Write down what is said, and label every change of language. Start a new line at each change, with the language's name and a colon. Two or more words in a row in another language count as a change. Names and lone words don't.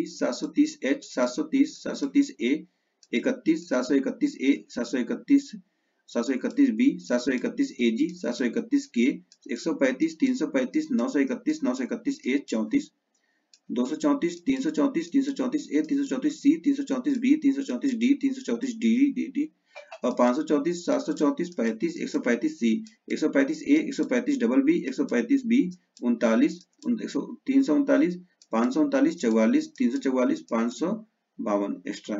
Hindi: 730H, 730, 730A, 31, 731A, 731, 731B, 731AG, 731K, 135, 335, 931, 931A, 34, 234, 334, 334A, 334C, 334B, 334D, 334D और 534, 734, 35, 135C, 135A, 135BB, 135B, 39, 339, 539, 44, 344, 552 एक्स्ट्रा।